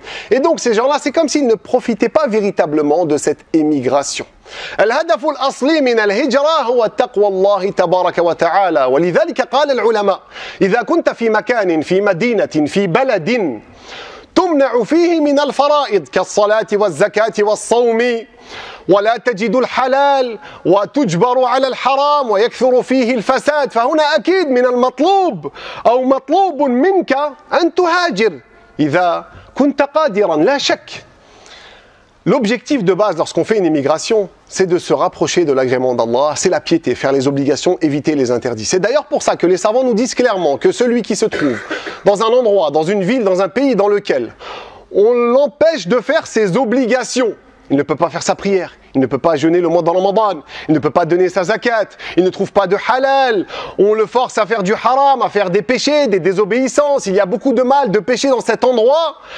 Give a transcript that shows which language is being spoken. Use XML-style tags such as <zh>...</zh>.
<fr>Et donc ces gens-là, c'est comme s'ils ne profitaient pas véritablement de cette émigration.</fr> <ar>الهدف الأصلي من الهجرة هو تقوى الله تبارك وتعالى ولذلك قال العلماء إذا كنت في مكان في مدينة في بلد تمنع فيه من الفرائض كالصلاة والزكاة والصوم ولا تجد الحلال وتجبر على الحرام ويكثر فيه الفساد فهنا أكيد من المطلوب أو مطلوب منك أن تهاجر إذا كنت قادرا لا شك.</ar> <fr>L'objectif de base lorsqu'on fait une immigration, c'est de se rapprocher de l'agrément d'Allah, c'est la piété, faire les obligations, éviter les interdits. C'est d'ailleurs pour ça que les savants nous disent clairement que celui qui se trouve dans un endroit, dans une ville, dans un pays dans lequel on l'empêche de faire ses obligations, il ne peut pas faire sa prière, il ne peut pas jeûner le mois de Ramadan, il ne peut pas donner sa zakat, il ne trouve pas de halal, on le force à faire du haram, à faire des péchés, des désobéissances, il y a beaucoup de mal, de péchés dans cet endroit.</fr>